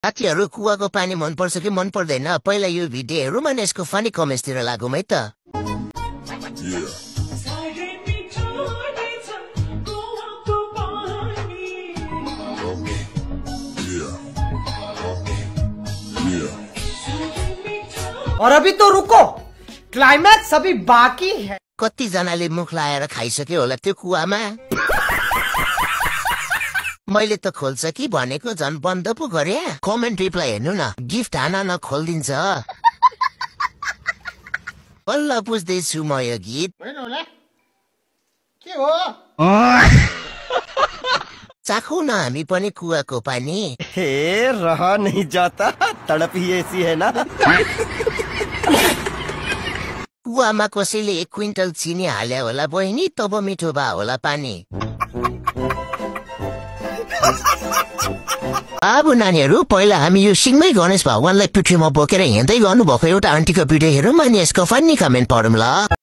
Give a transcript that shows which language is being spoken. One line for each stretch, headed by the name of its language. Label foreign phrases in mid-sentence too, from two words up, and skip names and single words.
Nepali: साथीहरु कुवाको पानी मन पर्छ कि मन पर्दैन पहिला यो भिडियो हेरौँ अनि यसको फनी कमेन्ट्सतिर लागौँ है त।
Hindi: और अभी तो रुको, क्लाइमैक्स अभी बाकी है।
Nepali: कति जनाले मुख लाएर खाइसक्यो होला त्यो कुवामा। मैले त खोल्छ कि भनेको झन् बन्द पो गरे। कमेन्ट रिप्लाई हेर्नु न, गिफ्ट हाना खोलिदिन्छ। बल्ल बुझ्दैछु म यो गीत। के हो? चाखौ न हामी पनि कुवाको पानी।
Hindi: हे रहा नहीं जाता, तड़प ही ऐसी है ना।
Nepali: कुवामा कसैले 1 क्विन्टल चिनी हाल्यो होला बहिनी, तब मिठो भा होला पानी। अब नानीहरु पहिला हामी यो सिंहमै गणेश भगवानलाई पिठीमा बोकेर हिँड्दै गर्नुभएको एउटा आन्टीको भिडियो हेरौँ अनि यसको फनी कमेन्ट पढौँ ल।